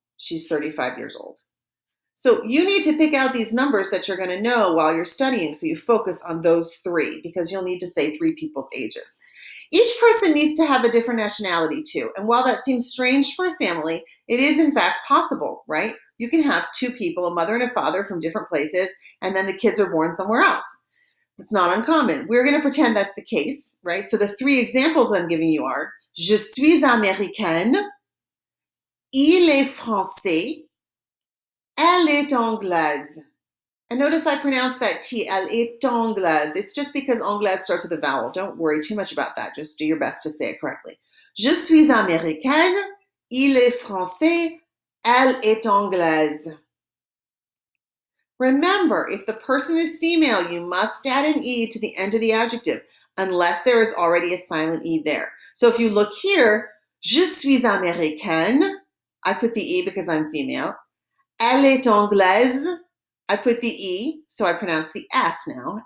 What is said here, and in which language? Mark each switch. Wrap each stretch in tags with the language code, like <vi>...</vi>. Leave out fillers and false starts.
<en>She's 35 years old. So you need to pick out these numbers that you're going to know while you're studying, so you focus on those 3 because you'll need to say 3 people's ages. Each person needs to have a different nationality too. And while that seems strange for a family, it is in fact possible, right? You can have 2 people, a mother and a father from different places, and then the kids are born somewhere else. It's not uncommon. We're going to pretend that's the case, right? So the 3 examples that I'm giving you are,</en> <fr>je suis américaine, il est français, elle est anglaise.</fr> <en>And notice I pronounce that T,</en> <fr>elle est anglaise.</fr> <en>It's just because anglaise starts with a vowel. Don't worry too much about that. Just do your best to say it correctly.</en> <fr>Je suis américaine, il est français, elle est anglaise.</fr> <en>Remember, if the person is female, you must add an E to the end of the adjective, unless there is already a silent E there. So if you look here,</en> <fr>je suis américaine,</fr> <en>I put the E because I'm female.</en> <fr>Elle est anglaise,</fr> <en>I put the E, so I pronounce the S now.</en>